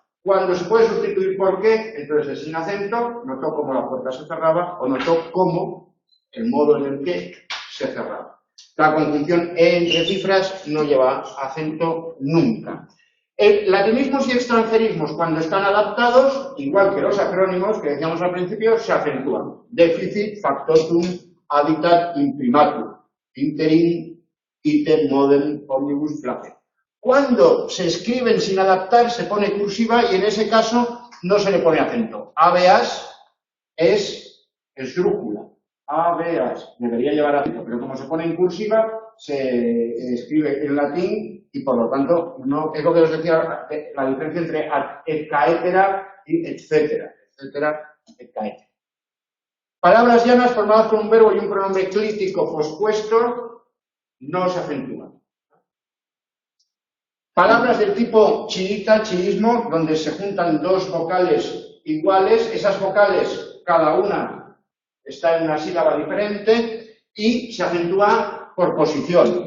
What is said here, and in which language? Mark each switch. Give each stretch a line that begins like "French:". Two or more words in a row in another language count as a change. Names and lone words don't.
Spanish: Cuando se puede sustituir por qué, entonces es sin acento, notó cómo la puerta se cerraba, o notó cómo el modo en el que se cerraba. La conjunción E entre cifras no lleva acento nunca. Latinismos y extranjerismos, cuando están adaptados, igual que los acrónimos que decíamos al principio, se acentúan. Déficit, factotum, habitat, imprimatur, interim, item, modem, omnibus, place. Cuando se escriben sin adaptar, se pone cursiva y en ese caso no se le pone acento. Habeas es esdrújula. Habeas debería llevar acento, pero como se pone en cursiva, se escribe en latín y por lo tanto no es lo que os decía, la diferencia entre
Latin: et caetera
Spanish: y etcétera,
Latin: et caetera.
Spanish: Palabras llanas formadas con un verbo y un pronombre clítico pospuesto no se acentúan. Palabras del tipo chiita, chiismo, donde se juntan dos vocales iguales, esas vocales cada una está en una sílaba diferente y se acentúa por posición.